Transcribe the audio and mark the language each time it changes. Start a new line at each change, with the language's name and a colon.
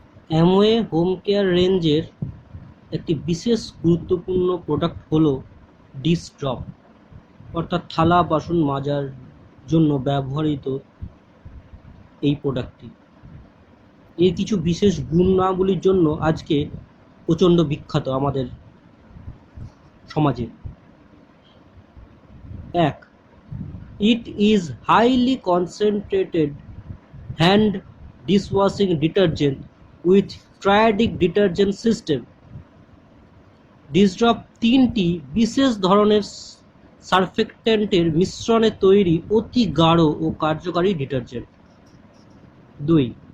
Bangla: Amway home care রেঞ্জের একটি বিশেষ গুরুত্বপূর্ণ প্রোডাক্ট হলো ডিশ ড্রপ, অর্থাৎ থালা বাসন মাজার জন্য ব্যবহৃত এই প্রোডাক্টটি। এর কিছু বিশেষ গুণাবলীর জন্য আজকে প্রচণ্ড বিখ্যাত আমাদের সমাজে। 1.
English: It is highly concentrated hand dishwashing detergent with triadic detergent system.
Bangla: Dish drop 3টি বিশেষ ধরনের সারফেক্ট্যান্টের মিশ্রণে তৈরি অতি গাঢ় ও কার্যকারী ডিটারজেন্ট। 2.